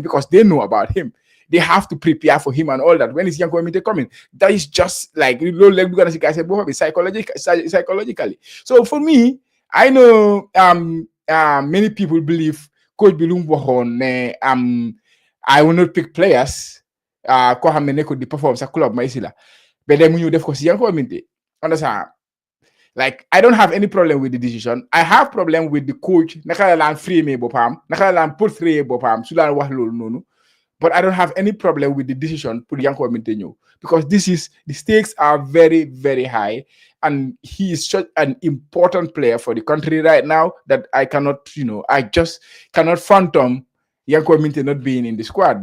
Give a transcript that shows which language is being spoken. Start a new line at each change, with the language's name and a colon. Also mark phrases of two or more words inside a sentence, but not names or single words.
English: Because they know about him. They have to prepare for him and all that. When is Yankuba Minte coming? That is just like psychologically. So for me, I know many people believe Coach
Wolof: Bilum waxoon
English: I will not pick players
Wolof: koo xam ne nekkul di perform sa club ma isi la ba dem mu ñëw def ko si Yankuba Minte.
English: Understand? Like I don't have any problem with the decision. I have problem with the coach
Wolof: naka la laan frame boppam, naka la laan portray boppam su laan wax loolu noonu.
English: But I don't have any problem with the decision pour Yankuba Minte ñëw because the stakes are very, very high. And he is such an important player for the country right now that I just cannot phantom Yankuba Minte not being in the squad.